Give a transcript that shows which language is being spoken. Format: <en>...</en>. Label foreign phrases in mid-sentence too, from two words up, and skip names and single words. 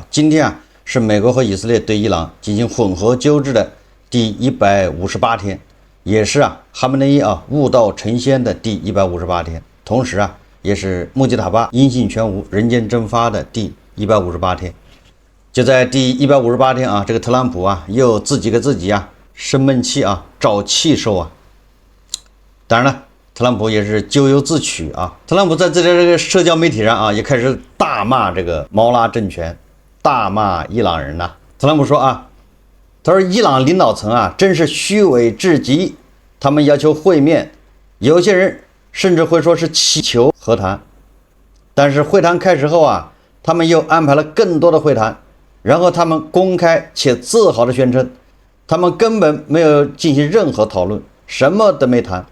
<zh>今天是美國和以色列對伊朗進行混合糾治的第158天，也是哈梅內伊悟道成仙的第158天，同時也是穆吉塔巴音信全無、人間蒸發的第158天。就在第158天這個特朗普又自己給自己生悶氣找氣受當然了，特朗普也是咎由自取特朗普在这個社交媒體上也開始大罵這個毛拉政權，大罵伊朗人特朗普說他說伊朗領導層真是虛偽至極，他們要求會面，有些人甚至會說是祈求和談，但是會談開始後他們又安排了更多的會談，然後他們公開且自豪地宣稱，他們根本沒有進行任何討論，什麼都沒談。</zh>